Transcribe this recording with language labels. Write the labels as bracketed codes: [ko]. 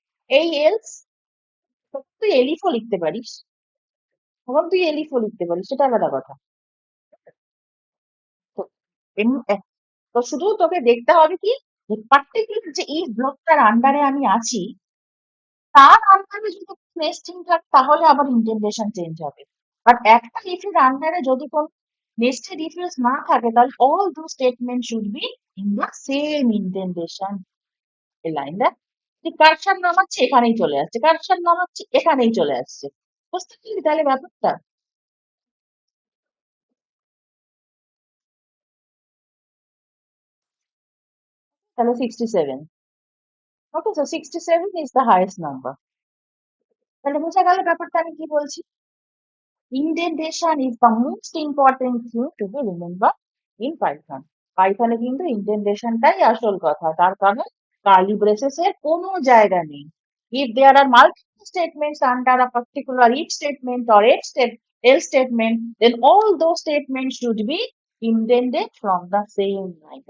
[bn] এই এলস তুই এলিফও লিখতে পারিস, এবং তুই এলিফও লিখতে পারিস, সেটা আলাদা কথা। তো তো শুধু তোকে দেখতে হবে কি, পার্টিকুলার যে ইফ ব্লকটার আন্ডারে আমি আছি, তার আন্ডারে যদি নেস্টিং থাকে তাহলে আবার ইন্টেন্ডেশন চেঞ্জ হবে। [en] but [bn] একটা if এর আন্ডারে যদি কোন নেস্টেড if else না থাকে, তাহলে [en] all those statements should be in the same indentation. [bn] এই লাইনটা ঠিক কারসার নামাচ্ছে এখানেই চলে আসছে, কারসার নামাচ্ছে এখানেই চলে আসছে, বুঝতে পারলি তাহলে ব্যাপারটা? তাহলে 67। ওকে, [en] So 67 is the highest number. [bn] তাহলে বোঝা গেল ব্যাপারটা আমি কি বলছি। [en] Indentation is the most important thing to be remembered in Python. [bn] পাইথনে কিন্তু ইন্ডেন্টেশনটাই আসল কথা, তার কারণ কার্লি ব্রেসেস এর কোনো জায়গা নেই। [en] If there are multiple statements under a particular if statement or else statement, then all those statements should be indented from the same line.